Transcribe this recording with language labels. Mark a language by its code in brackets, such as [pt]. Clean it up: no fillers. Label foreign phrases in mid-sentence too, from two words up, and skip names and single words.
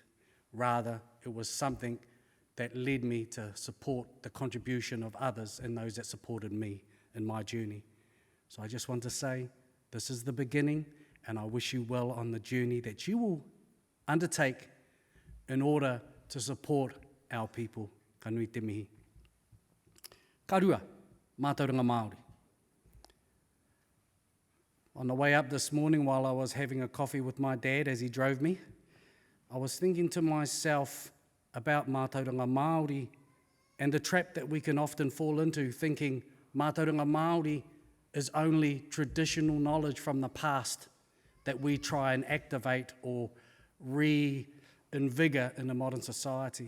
[en] Rather, it was something that led me to support the contribution of others and those that supported me in my journey. So I just want to say, this is the beginning, and I wish you well on the journey that you will undertake in order to support our people. [mi] Ka nui te mihi. Ka rua, Mātauranga Māori. [en] On the way up this morning, while I was having a coffee with my dad as he drove me, I was thinking to myself about [mi] Mātauranga Māori [en] and the trap that we can often fall into, thinking [mi] Mātauranga Māori [en] is only traditional knowledge from the past that we try and activate or reinvigor in a modern society.